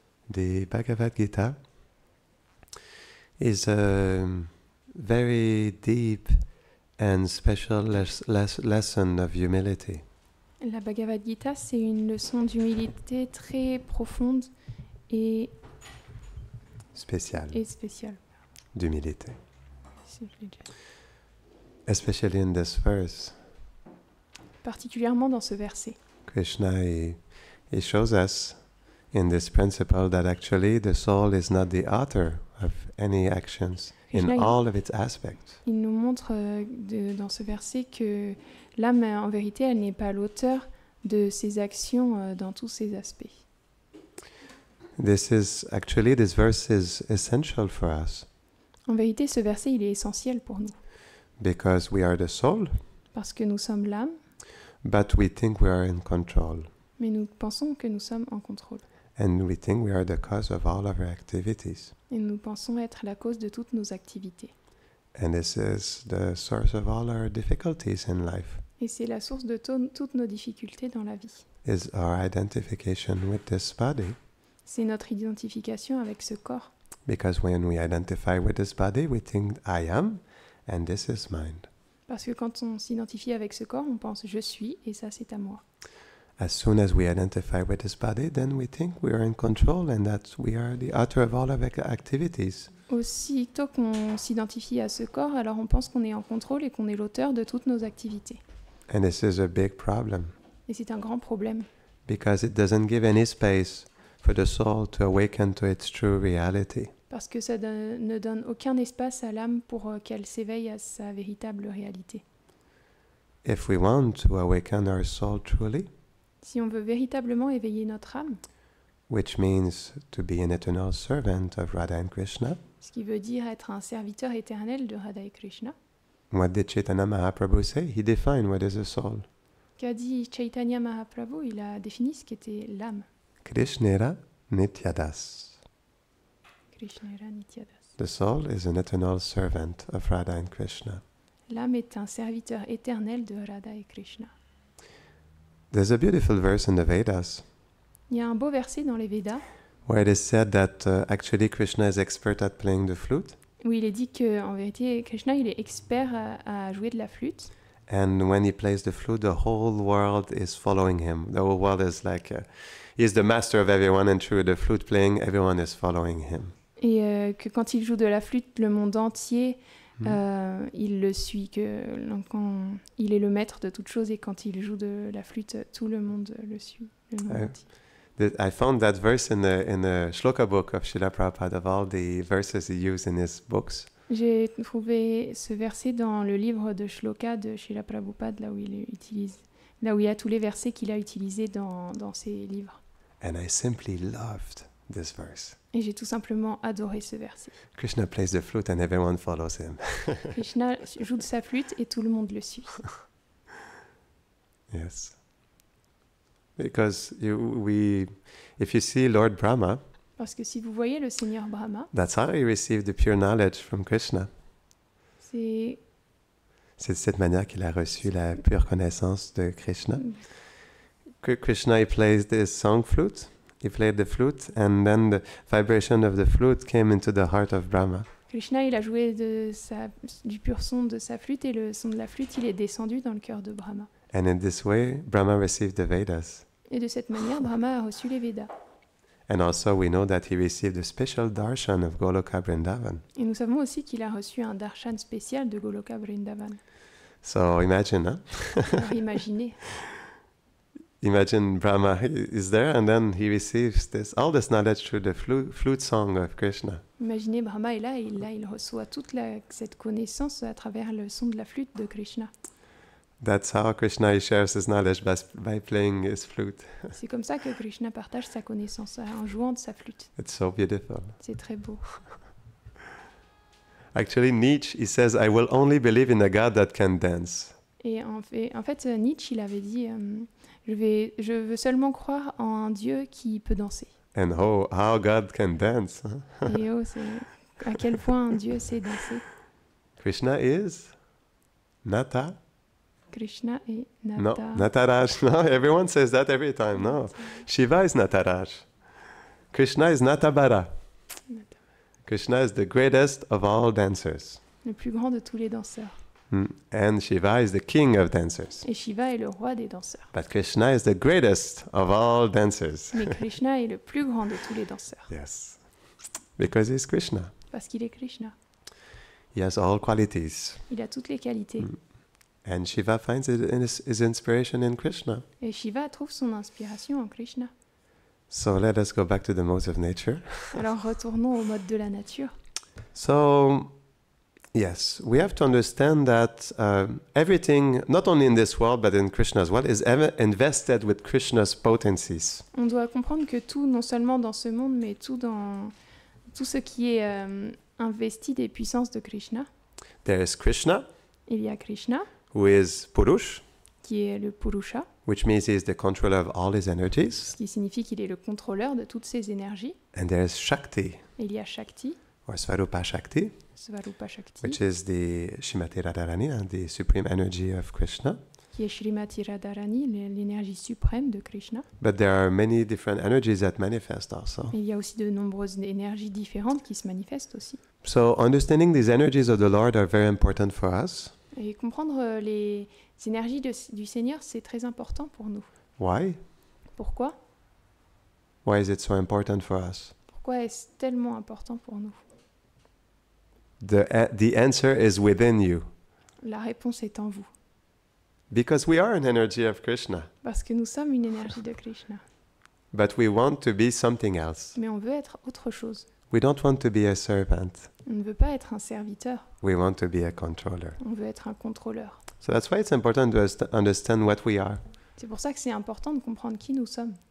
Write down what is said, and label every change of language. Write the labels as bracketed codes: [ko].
[en] The Bhagavad Gita is a very deep and special lesson of humility. [fr] La Bhagavad Gita, c'est une leçon d'humilité très profonde et spéciale. D'humilité. [en] Especially in this verse. [fr] Particulièrement dans ce verset. [en] Krishna, he shows us in this principle that actually the soul is not the author of any actions in all of its aspects. [fr] Il nous montre dans ce verset que l'âme, en vérité, elle n'est pas l'auteur de ses actions dans tous ses aspects. [en] This verse is essential for us. [fr] En vérité, ce verset, il est essentiel pour nous. [en] Because we are the soul. [fr] Parce que nous sommes l'âme. [en] But we think we are in control. [fr] Mais nous pensons que nous sommes en contrôle. [en] And we think we are the cause of all of our activities. [fr] Et nous pensons être la cause de toutes nos activités. [en] And this is the source of all our difficulties in life. [fr] Et c'est la source de toutes nos difficultés dans la vie. [en] Is our identification with this body. [fr] C'est notre identification avec ce corps. [en] Because when we identify with this body, we think I am, and this is mine. [fr] Parce que quand on s'identifie avec ce corps, on pense je suis et ça c'est à moi. [en] As soon as we identify with this body, then we think we are in control and that we are the author of all of our activities. [fr] Aussitôt qu'on s'identifie à ce corps, alors on pense qu'on est en contrôle et qu'on est l'auteur de toutes nos activités. [en] And this is a big problem. [fr] Et c'est un grand problème. [en] Because it doesn't give any space for the soul to awaken to its true reality. [fr] Parce que ça ne donne aucun espace à l'âme pour qu'elle s'éveille à sa véritable réalité. [en] If we want to awaken our soul truly, [fr] si on veut véritablement éveiller notre âme, [en] which means to be an eternal servant of Radha and Krishna, [fr] ce qui veut dire être un serviteur éternel de Radha et Krishna. [en] What did Chaitanya Mahaprabhu say? He defined what is a soul. [fr] Qu'a dit Chaitanya Mahaprabhu? Il a défini ce qu'était l'âme. [bn] Krishnera Nityadas. Krishnera Nityadas. [en] The soul is an eternal servant of Radha and Krishna. [fr] L'âme est un serviteur éternel de Radha et Krishna. [en] There's a beautiful verse in the Vedas. [fr] Il y a un beau verset dans les Védas. [en] Where it is said that actually Krishna is expert at playing the flute. [fr] Où il est dit que en vérité Krishna il est expert à jouer de la flûte. [en] And when he plays the flute, the whole world is following him. The whole world is like he's the master of everyone, and through the flute playing, everyone is following him. [fr] Et que quand il joue de la flûte, le monde entier il le suit. Il est le maître de toute chose et quand il joue de la flûte, tout le monde le suit. Le monde entier. [en] I found that verse in the Shloka book of Srila Prabhupada, of all the verses he used in his books. [fr] J'ai trouvé ce verset dans le livre de Shloka de Srila Prabhupada, là où il y a tous les versets qu'il a utilisés dans ses livres. [en] And I simply loved this verse. [fr] Et j'ai tout simplement adoré ce verset. [en] Krishna plays the flute and everyone follows him. [fr] Krishna joue de sa flûte et tout le monde le suit. [en] Yes. Because if you see Lord Brahma, [fr] parce que si vous voyez le Seigneur Brahma, [en] that's how he received the pure knowledge from Krishna. [fr] C'est de cette manière qu'il a reçu la pure connaissance de Krishna. [en] Krishna, he plays this song flute. He played the flute, and then the vibration of the flute came into the heart of Brahma. [fr] Krishna, il a joué du pur son de sa flûte, et le son de la flûte, il est descendu dans le cœur de Brahma. [en] And in this way, Brahma received the Vedas. [fr] Et de cette manière, Brahma a reçu les Védas. [en] And also we know that he received a special darshan of Goloka Vrindavan. [fr] Et nous savons aussi qu'il a reçu un darshan spécial de Goloka Vrindavan. [en] So imagine, [fr] Alors imaginez, [en] Imagine Brahma is there and then he receives all this knowledge through the flute song of Krishna. [fr] imaginez Brahma est là et là il reçoit toute cette connaissance à travers le son de la flûte de Krishna. [en] That's how Krishna he shares his knowledge by playing his flute. [fr] C'est comme ça que Krishna partage sa connaissance en jouant de sa flûte. [en] It's so beautiful. [fr] C'est très beau. [en] Actually, Nietzsche, he says, I will only believe in a God that can dance. [fr] Et en fait Nietzsche, il avait dit je veux seulement croire en un Dieu qui peut danser. [en] And oh, how God can dance. [fr] Et oh, c'est à quel point un Dieu sait danser. [en] Krishna is Nata. [fr] Krishna est Nata. [en] No, Nataraj. No, everyone says that every time. No, Shiva is Nataraj. Krishna is Natabara. Krishna is the greatest of all dancers. [fr] Le plus grand de tous les danseurs. [en] And Shiva is the king of dancers. [fr] Et Shiva est le roi des danseurs. [en] But Krishna is the greatest of all dancers. [fr] Mais Krishna est le plus grand de tous les danseurs. [en] Yes. Because he's Krishna. [fr] Parce qu'il est Krishna. [en] He has all qualities. [fr] Il a toutes les qualités. [en] And Shiva finds his inspiration in Krishna. [fr] Et Shiva trouve son inspiration en Krishna. [en] So let us go back to the modes of nature. [fr] Alors retournons au mode de la nature. [en] So, yes, we have to understand that everything, not only in this world, but in Krishna as well, is invested with Krishna's potencies. [fr] On doit comprendre que tout, non seulement dans ce monde, mais tout ce qui est investi des puissances de Krishna. [en] There is Krishna, [fr] Il y a Krishna, [en] who is Purush, [fr] qui est le Purusha, [en] which means he is the controller of all his energies. [fr] ce qui signifie qu'il est le contrôleur de toutes ses énergies. [en] And there is Shakti, [fr] Et il y a Shakti, [en] or Svarupa Shakti, [fr] Svarupa Shakti, [en] which is the Shrimati Radharani, the supreme energy of Krishna. [fr] qui est Srimati Radharani, l'énergie suprême de Krishna. [en] But there are many different energies that manifest also. [fr] Et il y a aussi de nombreuses énergies différentes qui se manifestent aussi. [en] So understanding these energies of the Lord are very important for us. [fr] Et comprendre les énergies du Seigneur, c'est très important pour nous. [en] Why? [fr] Pourquoi ? [en] Why is it so important for us? [fr] Pourquoi est-ce tellement important pour nous ? [en] The answer is within you. [fr] La réponse est en vous. [en] Because we are an energy of Krishna. [fr] Parce que nous sommes une énergie de Krishna. [en] But we want to be something else. [fr] Mais on veut être autre chose. [en] We don't want to be a servant. [fr] On ne veut pas être un serviteur. [en] We want to be a controller. [fr] On veut être un contrôleur. [en] So that's why it's important to understand what we are. [fr] C'est pour ça que c'est important de comprendre qui nous sommes.